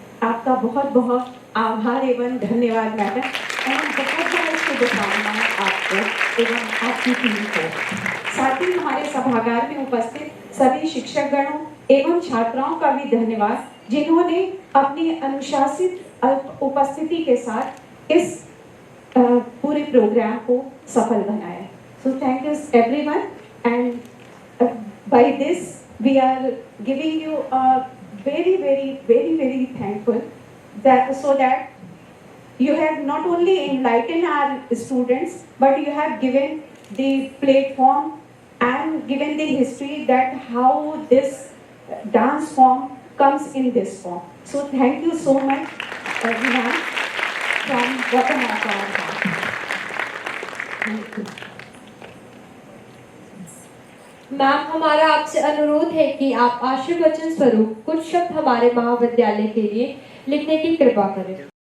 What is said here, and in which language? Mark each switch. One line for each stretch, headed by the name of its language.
Hindi: आपका बहुत बहुत आभार एवं धन्यवाद मैडम, एवं बहुत बहुत शुभकामनाएं आपको एवं आपकी टीम को। साथ ही हमारे सभागार में उपस्थित सभी शिक्षकगणों एवं छात्राओं का भी धन्यवाद, जिन्होंने अपनी अनुशासित उपस्थिति के साथ इस पूरे प्रोग्राम को सफल बनाया।
English: So thank you everyone, and by this we are giving you a very thankful that so that you have not only enlightened our students, but you have given the platform and given the history that how this dance form comes in this form. So thank you so much everyone from bottom of our heart. Thank you.
Hindi: Ma'am, हमारा आपसे अनुरोध है कि आप आशीर्वचन स्वरूप कुछ शब्द हमारे महाविद्यालय के लिए लिखने की कृपा करें।